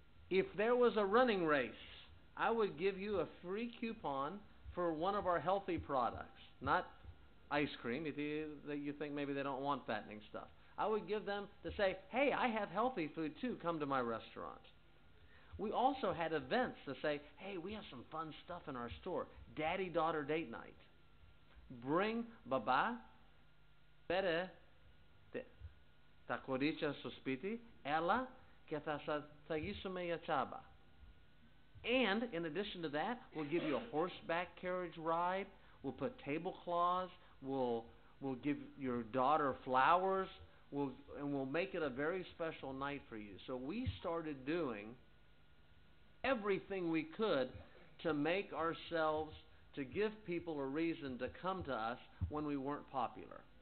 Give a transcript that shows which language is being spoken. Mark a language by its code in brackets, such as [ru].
[en] If there was a running race, I would give you a free coupon for one of our healthy products, not ice cream, if you think maybe they don't want fattening stuff. I would give them to say, hey, I have healthy food too, come to my restaurant. We also had events to say, hey, we have some fun stuff in our store. Daddy-daughter date night. Bring [el] baba, pere, τα κορίτσια στο σπίτι, έλα και θα θαγίσουμε για τσάμπα. [en] And in addition to that, we'll give you a horseback carriage ride. We'll put tablecloths. We'll give your daughter flowers. We'll make it a very special night for you. So we started doing everything we could to make ourselves, to give people a reason to come to us when we weren't popular.